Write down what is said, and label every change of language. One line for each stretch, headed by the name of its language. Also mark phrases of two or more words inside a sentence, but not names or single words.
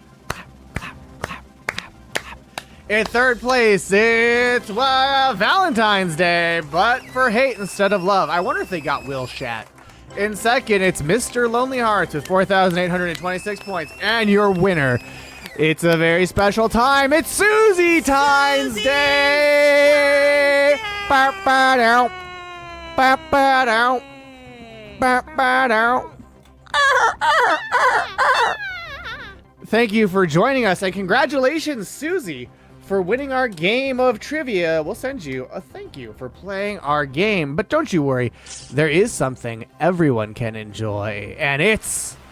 English: Clap, clap, clap, clap, clap. In third place, it's Valentine's Day, but for hate instead of love. I wonder if they got Will Shat. In second, it's Mr. Lonely Hearts with 4,826 points. And your winner, it's a very special time. It's Susie Times Day. Ba-ba-dow. Ba-ba-dow. Ba-ba-dow. Thank you for joining us, and congratulations, Susie, for winning our game of trivia. We'll send you a thank you for playing our game, but don't you worry, there is something everyone can enjoy, and it's...